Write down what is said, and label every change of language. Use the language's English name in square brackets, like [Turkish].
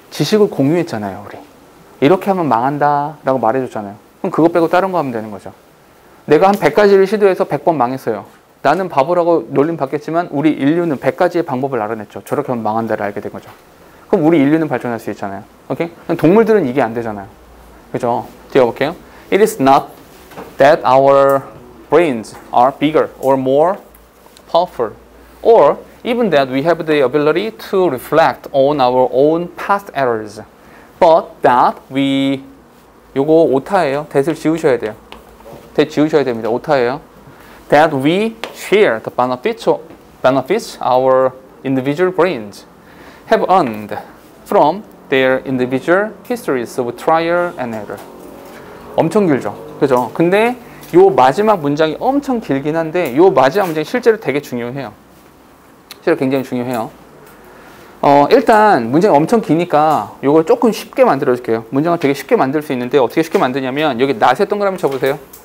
[Korean] 지식을 공유했잖아요, 우리. 이렇게 하면 망한다 라고 말해줬잖아요. 그럼 그거 빼고 다른 거 하면 되는 거죠. 내가 한 100가지를 시도해서 100번 망했어요. 나는 바보라고 놀림 받겠지만 우리 인류는 100가지의 방법을 알아냈죠. 저렇게 하면 망한다를 알게 된 거죠. 그럼 우리 인류는 발전할 수 있잖아요. 오케이? 동물들은 이게 안 되잖아요. 그죠? 뛰어볼게요. [English] It is not that our brains are bigger or more powerful, or even that we have the ability to reflect on our own past errors, but that we [Korean] 요거 오타예요. that을 지우셔야 돼요. that 지우셔야 됩니다. 오타예요. [English] That we share the benefits our individual brains have earned from their individual histories of trial and error. [Korean] 엄청 길죠. 그죠? 근데 요 마지막 문장이 엄청 길긴 한데 요 마지막 문장이 실제로 되게 중요해요. 실제로 굉장히 중요해요. 일단 문장이 엄청 기니까 요걸 조금 쉽게 만들어 줄게요. 문장을 되게 쉽게 만들 수 있는데 어떻게 쉽게 만드냐면 여기 낫에 동그라미 쳐보세요.